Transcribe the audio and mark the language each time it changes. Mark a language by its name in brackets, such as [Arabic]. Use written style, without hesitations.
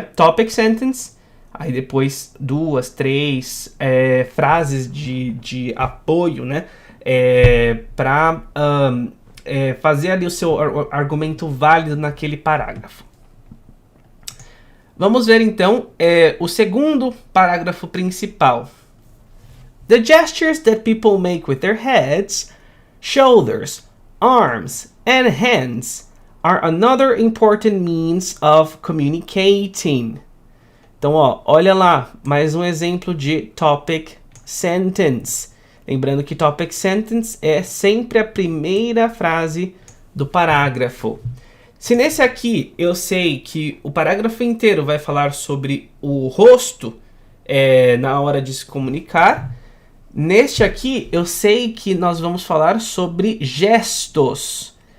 [Portuguese] Topic sentence, aí depois 2, 3 frases de apoio, né? Para fazer ali o seu argumento válido naquele parágrafo. Vamos ver então o segundo parágrafo principal. [English] The gestures that people make with their heads, shoulders, arms and hands are another important means of communicating. [Portuguese] Então, olha lá, mais um exemplo de topic sentence. Lembrando que topic sentence é sempre a primeira frase do parágrafo. Se nesse aqui eu sei que o parágrafo inteiro vai falar sobre o rosto na hora de se comunicar, neste aqui eu sei que nós vamos falar sobre gestos.